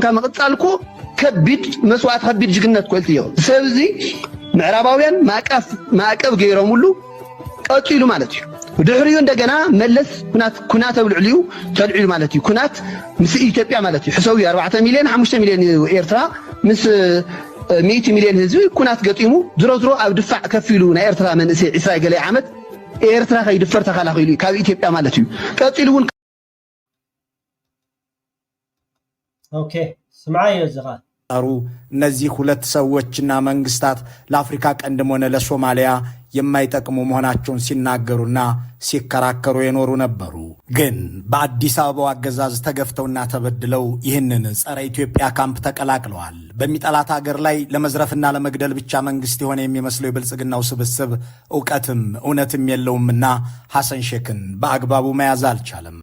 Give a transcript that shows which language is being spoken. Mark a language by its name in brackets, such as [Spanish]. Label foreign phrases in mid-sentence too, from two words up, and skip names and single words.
[Tigrinya] ምቕፃል እኮ ከቢድ መስዋዕት ከቢድ ጅግነት ኮልቲ እዩ ሰብ እዚ ምዕራባውያን ማዕቀብ ገይሮምሉ ቀፂሉ ማለት እዩ ድሕሪኡ እንደገና መለስ ኩናት ኣብ ልዕሊኡ ተልዒሉ ማለት እዩ ኩናት ምስ ኢትዮጵያ ማለት እዩ ሕሰው 4 ሚልዮን 5 ሚልዮን ኤርትራ ምስ 100 ሚልዮን ህዝቢ ኩናት ገጢሙ ዝሮ ኣብ ድፋዕ ከፊሉ ናይ ኤርትራ መንእሰይ 20 ገለ ዓመት ኤርትራ ከይድፈር ተኸላኺሉ ካብ ኢትዮጵያ ማለት እዩ ቀፂሉ እውን ኦኬ ስምዓዮ ዝኻ [Amharic] ጠሩ እነዚህ ሁለት ሰዎችና መንግስታት ለአፍሪካ ቀንድም ሆነ ለሶማሊያ የማይጠቅሙ መሆናቸውን ሲናገሩና ሲከራከሩ የኖሩ ነበሩ። ግን በአዲስ አበባው አገዛዝ ተገፍተውና ተበድለው ይህንን ጸረ ኢትዮጵያ ካምፕ ተቀላቅለዋል። በሚጠላት ሀገር ላይ ለመዝረፍና ለመግደል ብቻ መንግስት የሆነ የሚመስለው የብልጽግናው ስብስብ እውቀትም እውነትም የለውምና ሐሰን ሼክን በአግባቡ መያዝ አልቻለም።